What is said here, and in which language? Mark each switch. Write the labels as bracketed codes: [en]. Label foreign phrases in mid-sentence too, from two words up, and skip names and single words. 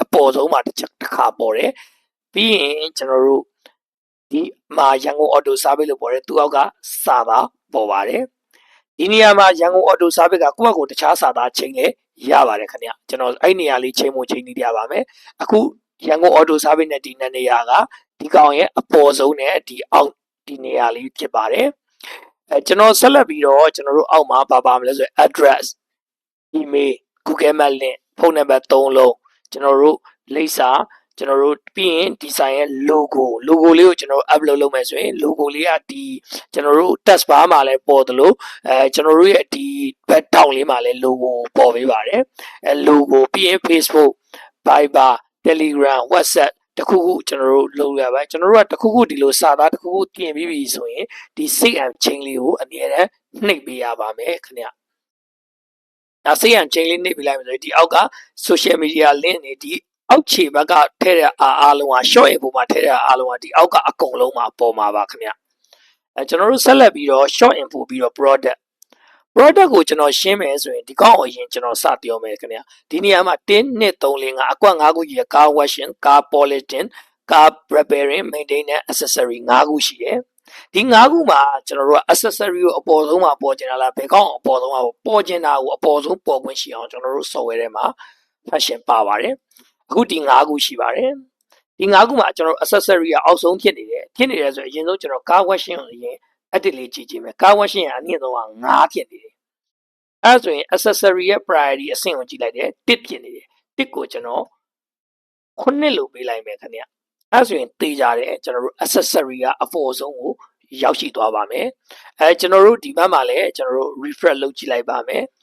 [my] ပေါ်ဆုံးမှာတစ်ခါပေါ်တယ်ပြီးရင်ကျွန်တော်တို့ဒီမှာရန်ကုန် auto service လို့ပေါ်တယ်သူအောက်ကစာသားပေါ်ပါတယ်ဒီနေရာမှာရန်ကုန် auto service ကကိုယ့်ဘက်ကိုတခြားစာသားချိန်လေရပါတယ်ခင်ဗျကျွန်တော်အဲ့နေရာလေးချိန်ဖို့ချိန်နေပြပါမယ်အခုရန်ကုန် auto service နဲ့ဒီနှစ်နေရာကဒီကောင်ရဲ့အပေါ်ဆုံးနဲ့ဒီအောက်ဒီနေရာလေးဖြစ်ပါတယ်ကျွန်တော်ဆက်လက်ပြီးတော့ကျွန်တော်တို့အောက်မှာပါမလဲဆိုရင် address email Google Map link ဖုန်းနံပါတ်3လုံးကျွန်တော်တို့လိပ်စာကျွန်တော်တို့ပြီးရင်ဒီဆိုင်ရဲ့ logo လေးကိုကျွန်တော်တို့ upload လုပ်မယ်ဆိုရင် logo လေးကဒီကျွန်တော်တို့ [en] text bar [my] မှာလည်းပေါ်သလိုကျွန်တော်တို့ရဲ့ဒီ [en] back down [my] လေးမှာလည်း logo ပေါ်ပေးပါတယ်logo ပြီးရင် Facebook Viber Telegram WhatsApp တခုခုကျွန်တော်တို့လုပ်ရပါကျွန်တော်တို့ကတခုခုဒီလိုစာ သားတခုခုတင်ပြီးပြီဆိုရင်ဒီ [en] save and change [my] လေးကိုအမြဲတမ်းနှိပ်ပေးရပါမယ်ခင်ဗျဒါ [en] save and change [my] လေးနှိပ်ပေးလိုက်မယ်ဆိုရင်ဒီအောက်က [en] social media link [my] တွေဒီအောက်ခြေဘက်ကထည့်တဲ့အားလုံးက [en] short info [my] မှာထည့်တဲ့အားလုံးကဒီအောက်ကအကုန်လုံးမှာ ပေါ်မှာပါခင်ဗျကျွန်တော်တို့ဆက်လက်ပြီးတော့ [en] short info [my] ပြီးတော့ product ကိုကျွန်တော်ရှင်းမယ်ဆိုရင်ဒီကောင်းအရင်ကျွန်တော်စပြောမယ်ခင်ဗျဒီနေရာမှာ1 2 3 4 5အကွက်5ခုကြီးကား washing ကား polishing ကား [en] repairing maintenance accessory [my] 5ခုရှိတယ်ဒီ5ခုမှာကျွန်တော်တို့က accessory ကိုအပေါ်ဆုံးမှာပေါ်ကျင်တာလားဘယ်ကောင်းအပေါ်ဆုံးမှာပေါ်ကျင်တာကိုအပေါ်ဆုံးပေါ်ခွင့်ရှိအောင်ကျွန်တော်တို့ software ထဲမှာ function ပါပါတယ်အခုဒီ5ခုရှိပါတယ်ဒီ5ခုမှာကျွန်တော် accessory ကအောက်ဆုံးဖြစ်နေတယ်ဆိုရင်အရင်ဆုံးကျွန်တော် [en] car washing [my] ကိုအရင်အဲ့လေးကြည့်ကြည့်မယ် [en] car washing [my] ကအနည်းဆုံးက5ဖြစ်နေတယ်အဲ့ဆိုရင် accessory ရဲ့ priority အဆင့်ကိုကြည့်လိုက်တယ်1ဖြစ်နေတယ်1ကိုကျွန်တော် 9လို့ပေးလိုက်မယ်ခင်ဗျအဲ့ဆိုရင်တေးကြတယ်ကျွန်တော်တို့ accessory ကအပေါ်ဆုံးကိုရောက်ရှိသွားပါမယ်ကျွန်တော်တို့ဒီဘက်မှာလည်းကျွန်တော်တို့ refresh လုပ်ကြည့်လိုက်ပါမယ်